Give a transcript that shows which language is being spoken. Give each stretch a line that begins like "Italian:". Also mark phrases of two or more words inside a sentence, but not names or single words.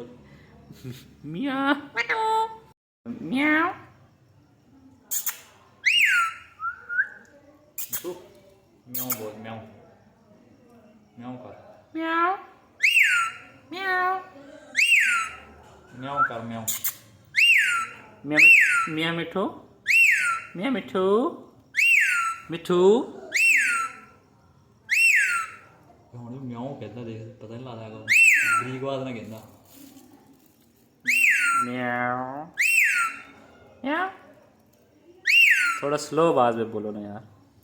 Hindi: मियाँ म्याऊ मिठू, म्याऊ बोल। म्याऊ म्याऊ कर। म्याऊ म्याऊ म्याऊ कर। म्याऊ मियाँ मियाँ मिठू, मियाँ मिठू, मिठू।
Punjabi: ਹੁਣ ਮਿਆਉ ਕਹਿੰਦਾ ਦੇਖ, ਪਤਾ ਨਹੀਂ ਲੱਗਦਾ ਹੈਗਾ ਬਰੀਕ ਆਵਾਜ਼ ਨਾਲ ਕਹਿੰਦਾ ਮਿਆਉ।
Hindi: ਮਿਆਉ थोड़ा स्लो आवाज में बोलो ना यार।